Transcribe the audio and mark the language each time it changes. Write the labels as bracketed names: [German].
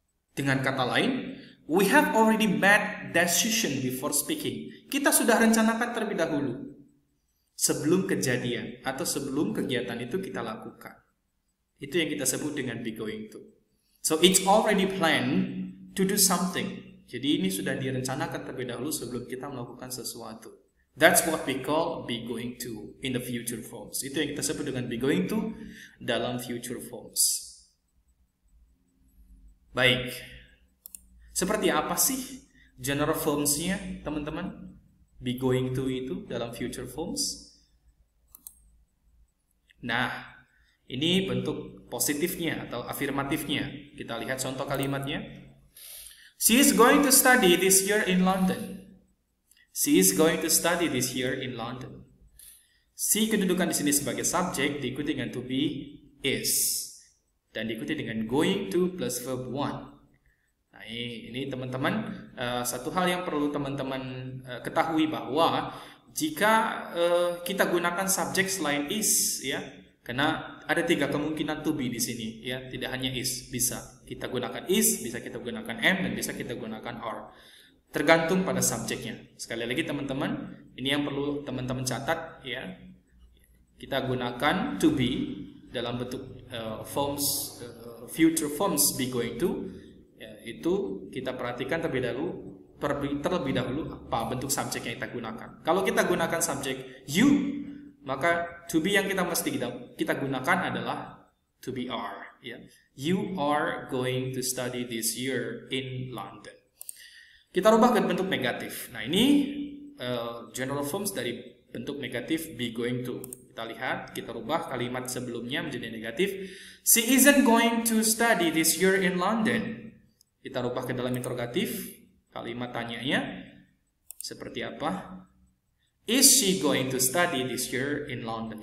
[Indonesian] Dengan kata lain, [English] we have already made decision before speaking. [Indonesian] Kita sudah rencanakan terlebih dahulu sebelum kejadian atau sebelum kegiatan itu kita lakukan. Itu yang kita sebut dengan be going to. [English] So it's already planned to do something. [Indonesian] Jadi ini sudah direncanakan terlebih dahulu sebelum kita melakukan sesuatu. [English] That's what we call be going to in the future forms. [Indonesian] Itu yang kita sebut dengan be going to dalam future forms. Baik. Seperti apa sih general forms-nya, teman-teman? Be going to itu dalam future forms. Nah, ini bentuk positifnya atau afirmatifnya. Kita lihat contoh kalimatnya. [English] She is going to study this year in London. She is going to study this year in London. [Indonesian] She kedudukan di sini sebagai subjek diikuti dengan to be is dan diikuti dengan going to plus verb one. Nah, ini teman-teman satu hal yang perlu teman-teman ketahui bahwa jika kita gunakan subjek selain is, ya, karena ada 3 kemungkinan to be di sini, ya, tidak hanya is, bisa kita gunakan is, bisa kita gunakan am, dan bisa kita gunakan are. Tergantung pada subjeknya. Sekali lagi teman-teman, ini yang perlu teman-teman catat, ya. Kita gunakan to be dalam bentuk forms, future forms be going to, ya, itu kita perhatikan terlebih dahulu apa bentuk subjek yang kita gunakan. Kalau kita gunakan subjek you, maka to be yang kita mesti kita gunakan adalah to be are, ya. [English] You are going to study this year in London. [Indonesian] Kita rubah ke bentuk negatif. Nah, ini general forms dari bentuk negatif be going to. Kita lihat, kita rubah kalimat sebelumnya menjadi negatif. [English] She isn't going to study this year in London. [Indonesian] Kita rubah ke dalam interrogatif. Kalimat tanyanya seperti apa? [English] Is she going to study this year in London?